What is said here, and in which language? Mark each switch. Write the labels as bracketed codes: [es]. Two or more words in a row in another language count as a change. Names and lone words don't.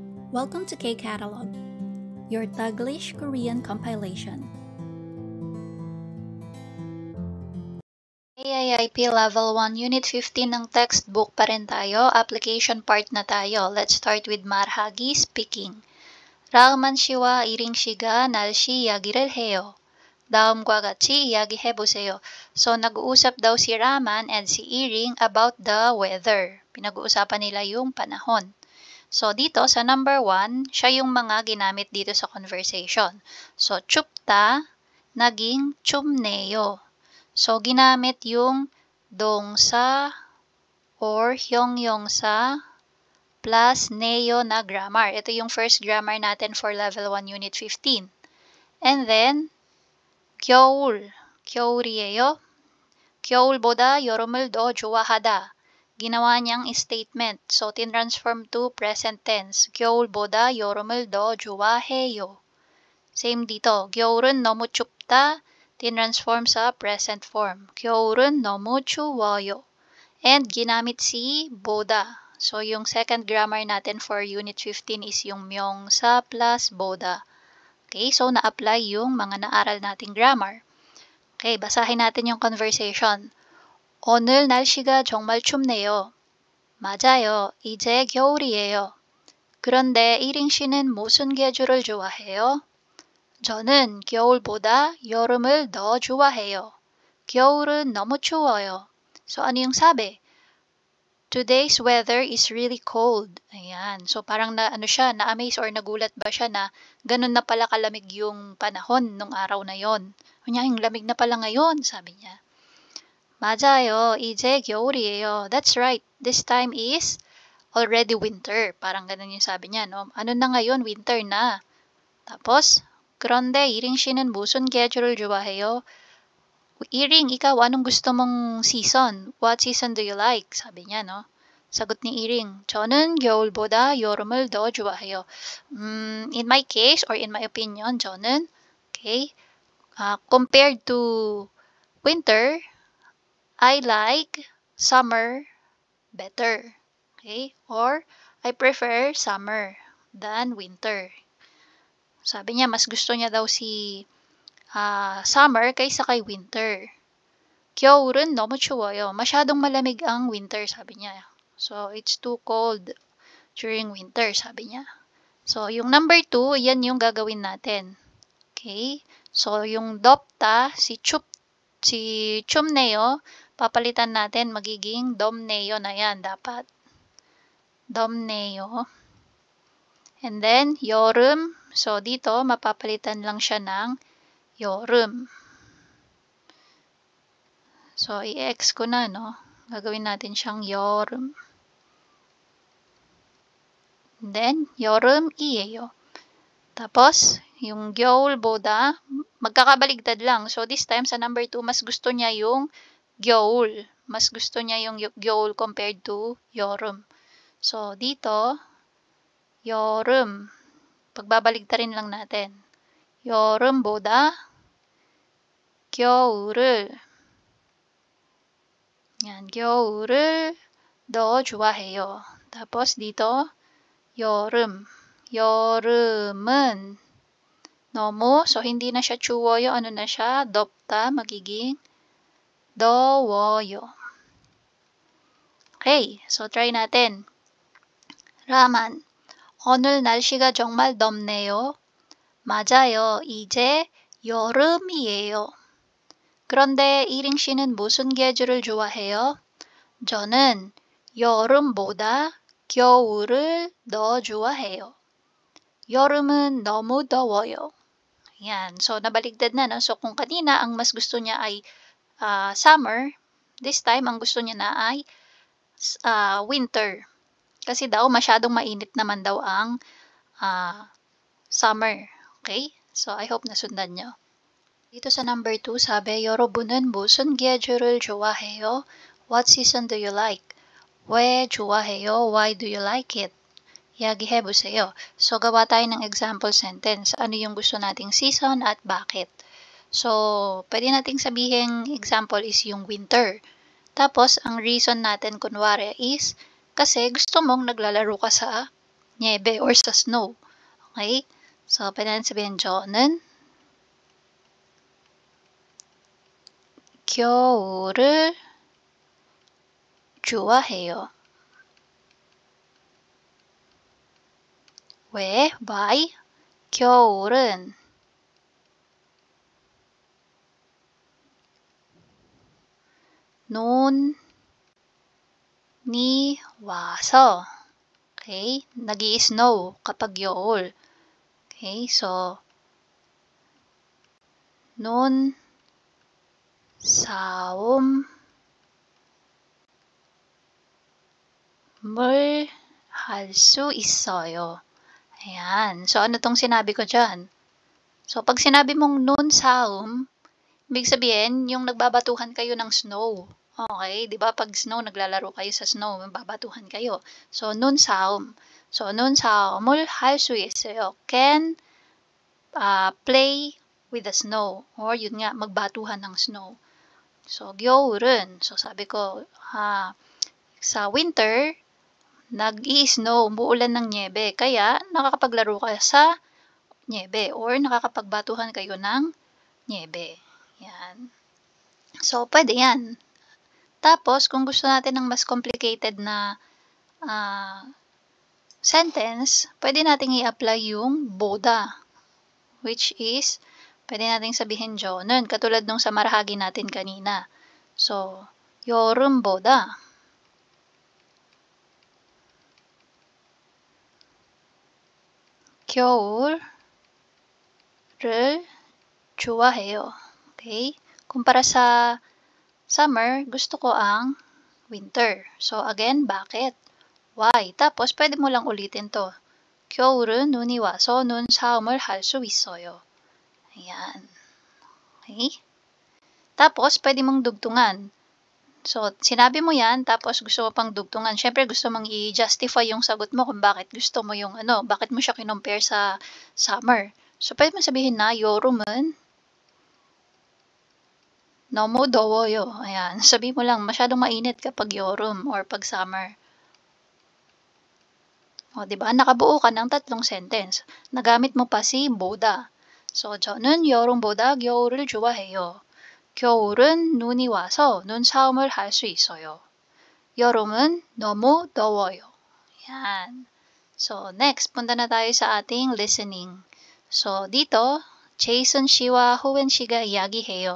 [en] Welcome to K-Catalog, your Taglish Korean compilation. [tl] AIIP Level 1 Unit 15 ng textbook pa rin tayo. Application part na tayo. [en] Let's start with 말하기 speaking. [ko] 라음한 씨와 이링 씨가 날씨 이야기를 해요. 다음과 같이 이야기해보세요. [tl] So, nag-uusap daw si Raman and si Iring [en] about the weather. [tl] Pinag-uusapan nila yung panahon. So, dito sa number 1, siya yung mga ginamit dito sa conversation. So, 춥다, naging 춥네요. So, ginamit yung 동사 or 형용사 plus neo na grammar. Ito yung [en] first grammar [tl] natin [en] for level 1 unit 15. And then, [ko] 겨울, 겨울이에요. 겨울보다 여름을 더 좋아하다. [tl] Ginawa niyang statement. So, tinransform to present tense. [ko] 겨울보다 여름을 더 좋아해요. [tl] Same dito. [ko] 겨울은 너무 춥다. [tl] Tinransform sa present form. [ko] 겨울은 너무 추워요. [tl] And ginamit si 보다. So, yung [en] second grammar [tl] natin [en] for Unit 15 is [tl] yung 명사 plus 보다. Okay, so na-apply yung mga naaral nating grammar. Okay, basahin natin yung conversation. [ko] 오늘 날씨가 정말 춥네요. 맞아요. 이제 겨울이에요. 그런데 이링 씨는 무슨 계절을 좋아해요? 저는 겨울보다 여름을 더 좋아해요. 겨울은 너무 추워요. [tl] So, ano yung sabi? [en] Today's weather is really cold. [tl] Ayan. So, parang na-amaze or nagulat ba siya na ganun na pala kalamig yung panahon nung araw na yon. Kanya, yung lamig na pala ngayon, sabi niya. [ko] 맞아요. 이제 겨울이에요. [en] That's right. This time is already winter. [tl] Parang ganun yung sabi niya, no? Ano na ngayon? Winter na. Tapos, [ko] 그런데 이링 씨는 무슨 계절을 좋아해요? [tl] Iring, ikaw, anong gusto mong season? [en] What season do you like? [tl] Sabi niya, no? Sagot ni Iring, [ko] 저는 겨울보다 여름을 더 좋아해요. [en] In my case, or in my opinion, 저는, okay, compared to winter, I like summer better. Okay? Or, I prefer summer than winter. [tl] Sabi niya, mas gusto niya daw si summer kaysa kay winter. [ko] 겨울은 너무 추워요. [tl] Masyadong malamig ang winter, sabi niya. [en] So, it's too cold during winter, [tl] sabi niya. So, yung number 2, yan yung gagawin natin. Okay? So, yung dopta, si 춥네요, papalitan natin, magiging 덥네요 na yan, dapat. [ko] 덥네요. [en] And then, [ko] 여름. [tl] So, dito, mapapalitan lang siya ng 여름. So, i-X ko na, no? Gagawin natin siyang 여름. [en] And then, [ko] 여름이에요. [tl] Tapos, yung 겨울보다, magkakabaligtad lang. [en] So, this time, [tl] sa number 2, mas gusto niya yung 겨울. Mas gusto niya yung 겨울 [en] compared to [tl] 여름. So, dito, 여름. Pagbabaligtarin lang natin. [ko] 여름보다 겨울을 yan, 겨울을 더 좋아해요. [tl] Tapos dito, [ko] 여름. 여름은 너무, [tl] so hindi na siya 추워요. Ano na siya? 덥다, magiging 더워요. Okay, so try natin. [ko] 라만. 오늘 날씨가 정말 덥네요. 맞아요. 이제 여름이에요. 그런데 이링 씨는 무슨 계절을 좋아해요? 저는 여름보다 겨울을 더 좋아해요. 여름은 너무 더워요. [tl] Yan. So, nabaligtad na, no? So, kung kanina ang mas gusto niya ay summer, [en] this time [tl] ang gusto niya na ay winter. Kasi daw masyadong mainit naman daw ang summer. Okay? So, [en] I hope [tl] nasundan nyo. Dito sa number 2, sabi, [ko] 여러분은 무슨 계절을 좋아해요? [en] What season do you like? [ko] 왜 좋아해요? [en] Why do you like it? [ko] 이야기해보세요. [tl] So, gawa tayo ng [en] example sentence. [tl] Ano yung gusto nating season at bakit? So, pwede nating sabihin, example is yung winter. Tapos, ang reason natin kunwari is, kasi gusto mong naglalaro ka sa niebe or sa snow. Okay? So, pwede natin sabihin, [ko] 저는 겨울을 좋아해요. 왜? Why? 겨울은 논이 와서, [en] okay? [tl] Nag-i-snow kapag 여울. Okay, so [ko] 논 싸움을 할 수 있어요. [tl] Ayan. So, ano tong sinabi ko dyan? So, pag sinabi mong [ko] 눈 싸움, [tl] ibig sabihin, yung nagbabatuhan kayo ng snow. Okay? Di ba? Pag snow, naglalaro kayo sa snow, magbabatuhan kayo. [ko] So, 눈 싸움. So, 눈 싸움 을 할 수 있어요. [en] Can play with the snow. [tl] Or yun nga, magbatuhan ng snow. So, 겨울은, so sabi ko, sa winter, nag-i-snow, umuulan ng niebe. Kaya, nakakapaglaro ka sa niebe or nakakapagbatuhan kayo ng niebe. Yan. So, pwede yan. Tapos, kung gusto natin ng mas complicated na sentence, pwede nating i-apply yung boda. [en] Which is, [tl] pwede nating sabihin 저는, katulad nung sa marahagi natin kanina. [en] So, [ko] 여름보다 겨울을 좋아해요. [en] Okay? [tl] Kumpara sa summer, gusto ko ang winter. So, again, bakit? Why? Tapos, pwede mo lang ulitin to. [ko] 겨울은 눈이 와서 눈싸움을 할 수 있어요. [tl] Ayan. Okay? Tapos, pwede mong dugtungan. So, sinabi mo yan, tapos gusto mo pang dugtungan. Siyempre, gusto mong i-justify yung sagot mo kung bakit gusto mo yung bakit mo siya kinompare sa summer. So, pwede mo sabihin na, [ko] 여름은 너무 더워요. [tl] Ayan. Sabi mo lang, masyadong mainit kapag 여름 or pag summer. O, diba? Nakabuo ka ng 3 sentence. Nagamit mo pa si 보다. So, [ko] 저는 여름보다 겨울을 좋아해요. 겨울은 눈이 와서 눈싸움을 할 수 있어요. 여름은 너무 더워요. [tl] Yan. So, next, punta na tayo sa ating listening. [ko] So, dito, Jason 씨와 후wen 씨가 이야기해요.